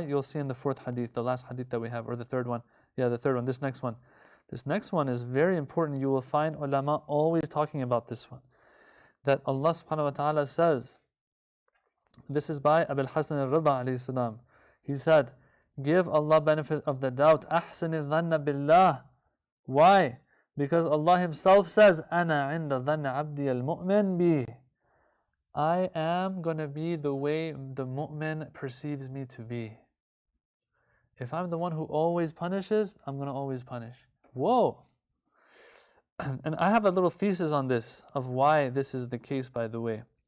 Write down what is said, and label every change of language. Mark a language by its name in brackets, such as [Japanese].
[English] You'll see in the fourth hadith, the last hadith that we have, or the third one. The third one, this next one. This next one is very important. You will find ulama always talking about this one. That Allah subhanahu wa ta'ala says, this is by Abil Hasan al-Rida alayhi salam. He said, give Allah benefit of the doubt. [Arabic] أحسن الظن بالله. [English] Why? Because Allah Himself says, [Arabic] أنا عند ظن عبدي المؤمن بي. [English] I am going to be the way the mu'min perceives me to be. If I'm the one who always punishes, I'm going to always punish. Whoa! And I have a little thesis on this, of why this is the case, by the way.